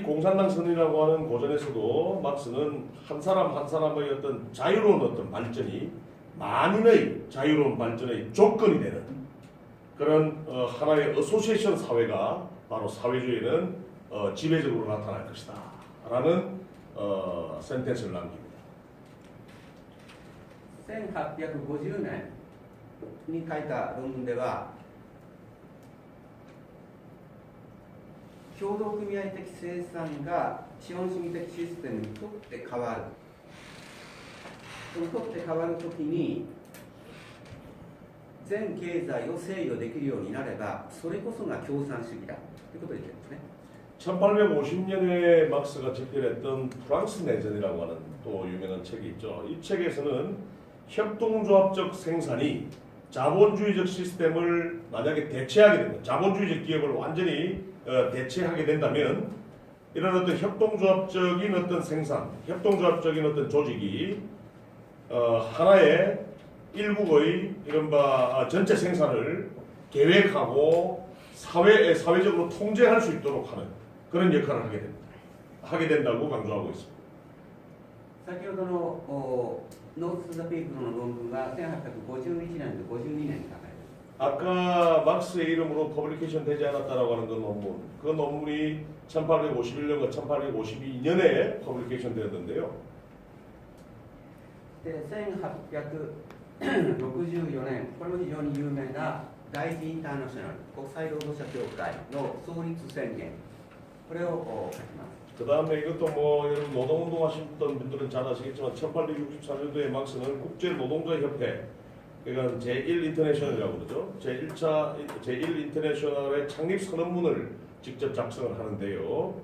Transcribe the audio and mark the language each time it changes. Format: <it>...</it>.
<ko>이 공산당 선언이라고 하는 고전에서도 막스는 한 사람 한 사람의 어떤 자유로운 어떤 발전이 만인의 자유로운 발전의 조건이 되는 그런 하나의 어소시에이션 사회가 바로 사회주의는 지배적으로 나타날 것이다 라는 센텐스를 남깁니다.</ko> <ja>1850年に書いた論文では協同組合的生産が資本主義的システムにとって変わる。そのとって変わるときに全経済を制御できるようになればそれこそが共産主義だということを言ってるんですね。</ja> <ko>1850년에 막스가 집필했던 프랑스 내전이라고 하는 또 유명한 책이 있죠. 이 책에서는 협동조합적 생산이 자본주의적 시스템을 만약에 대체하게 된다. 자본주의적 기업을 완전히 대체하게 된다면 이런 어떤 협동조합적인 어떤 생산, 협동조합적인 어떤 조직이 하나의 일국의 이른바 전체 생산을 계획하고 사회적으로 통제할 수 있도록 하는 그런 역할을 하게 된다고 강조하고 있습니다.</ko> <ja>先ほどのノーツ・ザ・ピープルの論文が1851年と52年に書かれています。</ja> <ko>아까 막스의 이름으로 퍼블리케이션 되지 않았다라고 하는 그 논문이 1851년과 1852년에 퍼블리케이션 되었는데요.</ko> <ja>で1864年、これも非常に有名な第一インターナショナル国際労働者協会の創立宣言、これを書きます。</ja> <ko>그 다음에 이것도 뭐 여러분 노동운동 하셨던 분들은 잘 아시겠지만 1864년도에 막스는 국제노동자협회 그러니까 제1인터내셔널이라고 그러죠. 제1인터내셔널의 창립 선언문을 직접 작성을 하는데요.</ko>